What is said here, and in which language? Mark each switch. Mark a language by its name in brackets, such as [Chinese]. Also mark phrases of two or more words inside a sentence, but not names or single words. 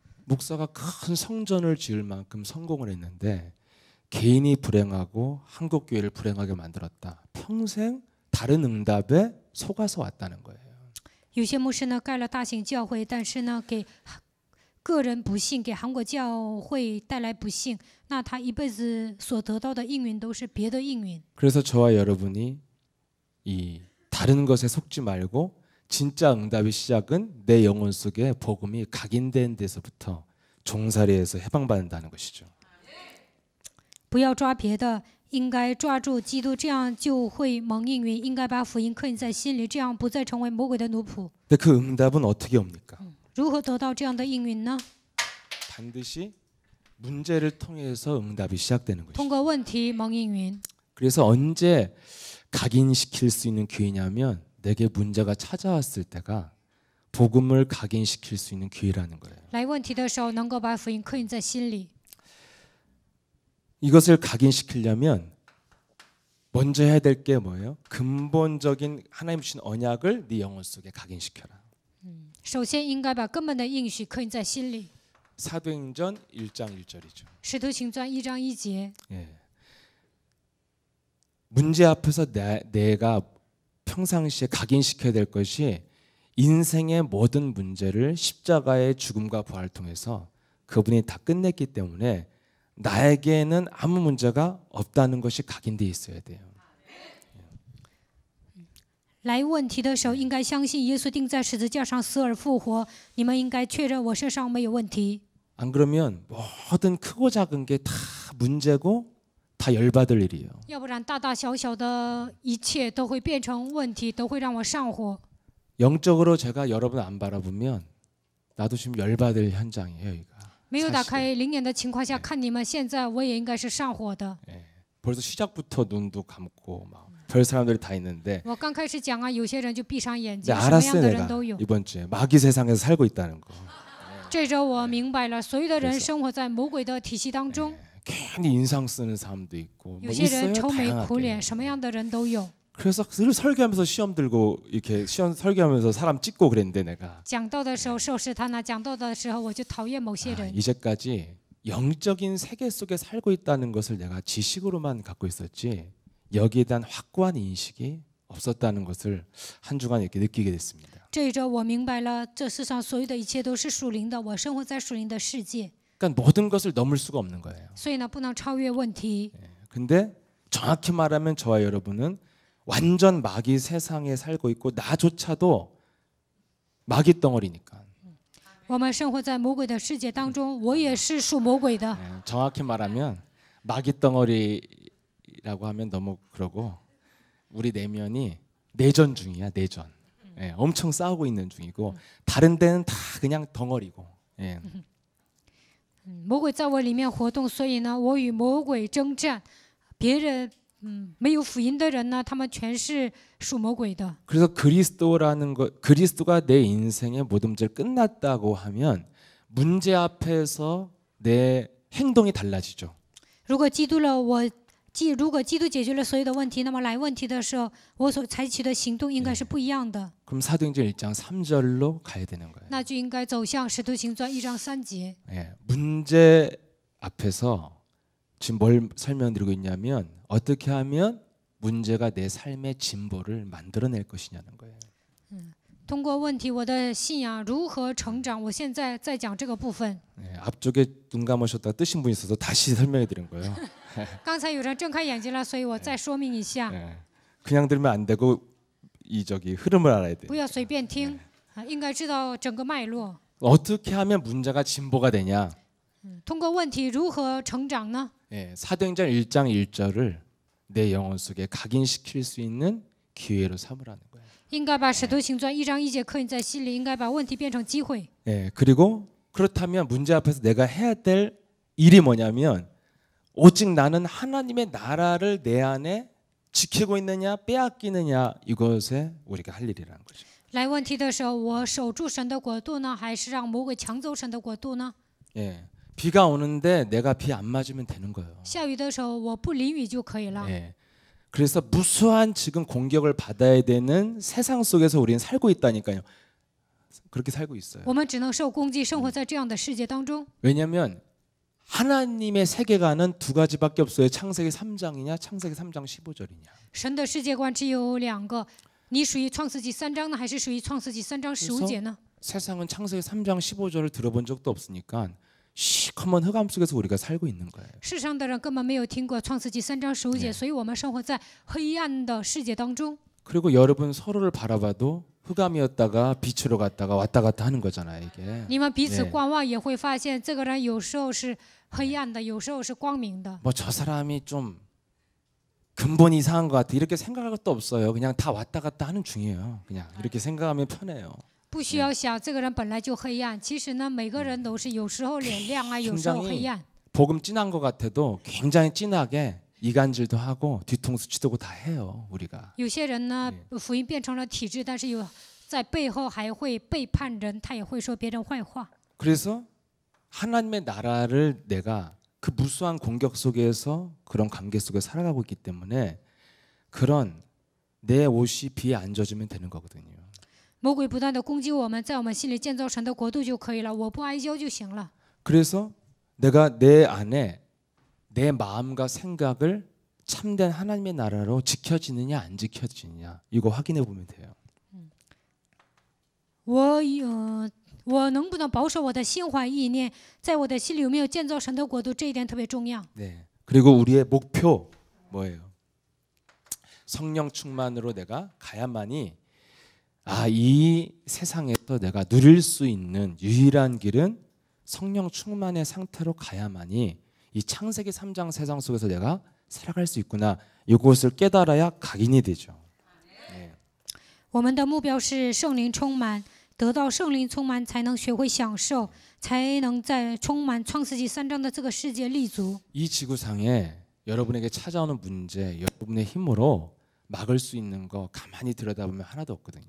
[Korean] 목사가 큰 성전을 지을 만큼 성공을 했는데 개인이 불행하고 한국 교회를 불행하게 만들었다. 평생 다른 응답에 속아서 왔다는 거예요. [Chinese] 有些牧师呢盖了大型教会，但是呢给个人不幸，给韩国教会带来不幸，那他一辈子所得到的应允都是别的应允。 [Korean] 그래서 저와 여러분이 이 다른 것에 속지 말고 진짜 응답의 시작은 내 영혼 속에 복음이 각인된 데서부터 종살이에서 해방받는다는 것이죠. [Chinese] 不要抓别的，应该抓住基督，这样就会蒙应允。应该把福音刻印在心里，这样不再成为魔鬼的奴仆。 [Korean] 근데 그 응답은 어떻게 옵니까? [Chinese] 如何得到这样的应允呢？ [Korean] 반드시 문제를 통해서 응답이 시작되는 것이죠. [Chinese] 通过问题蒙应允。 [Korean] 그래서 언제 각인시킬 수 있는 기회냐면 내게 문제가 찾아왔을 때가 복음을 각인시킬 수 있는 기회라는 거예요. [Chinese] 来问题的时候，能够把福音刻印在心里。 [Korean] 이것을 각인시키려면 먼저 해야 될 게 뭐예요? 근본적인 하나님 주신 언약을 네 영혼 속에 각인시켜라. [Chinese] 首先应该把根本的应许刻印在心里。 [Korean] 사도행전 1장 1절이죠. [Chinese] 使徒行传1章1节， [Korean] 예. 문제 앞에서 내가 평상시에 각인시켜야 될 것이 인생의 모든 문제를 십자가의 죽음과 부활을 통해서 그분이 다 끝냈기 때문에 나에게는 아무 문제가 없다는 것이 각인되어 있어야 돼요. [Chinese] 来问题的时候，应该相信耶稣钉在十字架上死而复活。你们应该确认我身上没有问题。 [Korean] 안 그러면 모든 크고 작은 게 다 문제고 다 열받을 일이에요. [Chinese] 要不然大大小小的一切都会变成问题，都会让我上火。 [Korean] 영적으로 제가 여러분 안 바라보면 나도 지금 열받을 현장이에요, 여기가. [Chinese] 没有打开灵眼的情况下看你们，现在我也应该是上火的。 [Korean] 예. 벌써 시작부터 눈도 감고 막 별 사람들이 다 있는데 [Chinese] 我刚开始讲啊，有些人就闭上眼睛， [Korean] 이제 [Chinese] 什么样 [Korean] 알았어요 [Chinese] 的人 [Korean] 내가 [Chinese] 都有。 [Korean] 이번 주에 마귀 세상에서 살고 있다는 거. [Chinese] 这周我明白了，所有的人 [Korean] 그래서 [Chinese] 生活在魔鬼的体系当中， [Korean] 괜히 인상 쓰는 사람도 있고 [Chinese] 有 [Korean] 뭐 [Chinese] 些人 [Korean] 있어요 [Chinese] 愁眉苦 [Korean] 다양하게. [Chinese] 脸，什么样的人都有。 [Korean] 그래서 늘 설교하면서 시험 들고 이렇게 시험 설교하면서 사람 찍고 그랬는데 내가 [Chinese] 讲道的时候受试探呢，讲道的时候我就讨厌某些人。 [Korean] 이제까지 영적인 세계 속에 살고 있다는 것을 내가 지식으로만 갖고 있었지 여기에 대한 확고한 인식이 없었다는 것을 한 주간 이렇게 느끼게 됐습니다. [Chinese] 这一周我明白了，这世上所有的一切都是属灵的，我生活在属灵的世界， [Korean] 그러니까 모든 것을 넘을 수가 없는 거예요. [Chinese] 所以呢，不能超越问题。 [Korean] 근데 정확히 말하면 저와 여러분은 완전 마귀 세상에 살고 있고 나조차도 마귀 덩어리니까. [Chinese] 我们生活在魔鬼的世界当中，我也是属魔鬼的。 [Korean] 정확히 말하면 마귀 덩어리라고 하면 너무 그러고 우리 내면이 내전 중이야 내전. 예, 엄청 싸우고 있는 중이고 다른 데는 다 그냥 덩어리고. 예. [Chinese] 魔鬼在我里面活动，所以呢，我与魔鬼征战。别人没有福音的人呢，他们全是属魔鬼的。 [Korean] 그래서 그리스도라는 것, 그리스도가 내 인생의 모든 문제를 끝났다고 하면 문제 앞에서 내 행동이 달라지죠. [Chinese] 如果基督解决了所有的问题，那么来问题的时候，我所采取的行动应该是不一样的。 [Korean] 그럼 사도행전 1장 3절로 가야 되는 거예요. [Chinese] 那就应该走向使徒行传1章3节。 [Korean] 예, 문제 앞에서 지금 뭘 설명드리고 있냐면 어떻게 하면 문제가 내 삶의 진보를 만들어낼 것이냐는 거예요. [Chinese] 通过问题，我的信仰如何成长？我现在在讲这个部分。 [Korean] 예, 앞쪽에 눈 감으셨다가 뜨신 분이 있어서 다시 설명해 드린 거예요. [Chinese] 刚才有人睁开眼睛了，所以我再说明一下， [Korean] 예, 그냥 들으면 안 되고 이 저기 흐름을 알아야 돼. [Chinese] 不要随便听啊，应该知道整个脉络。 [Korean] 어떻게 하면 문제가 진보가 되냐? [Chinese] 通过问题如何成长呢？ [Korean] 예, 사도행전 1장 1절을 내 영혼 속에 각인시킬 수 있는 기회로 삼으라는 거예요. [Chinese] 应该把使徒行传1章1节刻印在心里，应该把问题变成机会。 [Korean] 예, 그리고 그렇다면 문제 앞에서 내가 해야 될 일이 뭐냐면 오직 나는 하나님의 나라를 내 안에 지키고 있느냐 빼앗기느냐 이것에 우리가 할 일이라는 거죠. [Chinese] 来问题的时候，我守住神的国度呢，还是让魔鬼抢走神的国度呢？ [Korean] 예, 비가 오는데 내가 비 안 맞으면 되는 거예요. [Chinese] 下雨的时候，我不淋雨就可以了。 [Korean] 예, 그래서 무수한 지금 공격을 받아야 되는 세상 속에서 우리는 살고 있다니까요. 그렇게 살고 있어요. [Chinese] 我们只能受攻击，生活在这样的世界当中。 [Korean] 왜냐하면 하나님의 세계관은 두 가지밖에 없어요. 창세기 3장이냐 창세기 3장 15절이냐. [Chinese] 神的世界观只有两个，你属于创世纪3章呢，还是属于创世纪3章15节呢？ [Korean] 세상은 창세기 3장 15절을 들어본 적도 없으니까 시커먼 흑암 속에서 우리가 살고 있는 거예요. [Chinese] 世上的人根本没有听过创世纪3章15节，所以我们生活在黑暗的世界当中。 [Korean] 그리고 여러분 서로를 바라봐도 흑암이었다가 빛으로 갔다가 왔다 갔다 하는 거잖아요, 이게. [Chinese] 你们彼此观望也会发现，这个人有时候是黑暗的，有时候是光明的。 [Korean] 뭐 저 사람이 좀 근본이 이상한 것 같아 이렇게 생각할 것도 없어요. 그냥 다 왔다 갔다 하는 중이에요. 그냥 이렇게 생각하면 편해요. [Chinese] 不需要想这个人本来就黑暗，其实呢，每个人都是有时候脸亮啊，有时候黑暗。 [Korean] 복음 진한 것 같아도 굉장히 진하게 이간질도 하고 뒤통수 치고 다 해요. 우리가. [Chinese] 有些人呢，福音变成了体制，但是在背后还会背叛人，他也会说别人坏话。 [Korean] 그래서 하나님의 나라를 내가 그 무수한 공격 속에서 그런 관계 속에 살아가고 있기 때문에 그런 내 옷이 비에 안 젖으면 되는 거거든요. [Chinese] 魔鬼不断的攻击我们，在我们心里建造神的国度就可以了，我不哀焦就行了。 [Korean] 그래서 내가 내 안에 내 마음과 생각을 참된 하나님의 나라로 지켜지느냐 안 지켜지느냐 이거 확인해 보면 돼요. [Chinese] 我能不能保守我的心怀意念，在我的心里有没有建造神的国度，这一点特别重要。 [Korean] 네. 그리고 우리의 목표 뭐예요? 성령 충만으로 내가 가야만이 이 세상에서 내가 누릴 수 있는 유일한 길은 성령 충만의 상태로 가야만이 이 창세기 3장 세상 속에서 내가 살아갈 수 있구나. 이것을 깨달아야 각인이 되죠. 네. [Chinese] 我们的目标是圣灵充满，得到圣灵充满，才能学会享受，才能在充满创世纪3章的这个世界立足。 [Korean] 이 지구상에 여러분에게 찾아오는 문제, 여러분의 힘으로 막을 수 있는 거 가만히 들여다보면 하나도 없거든요.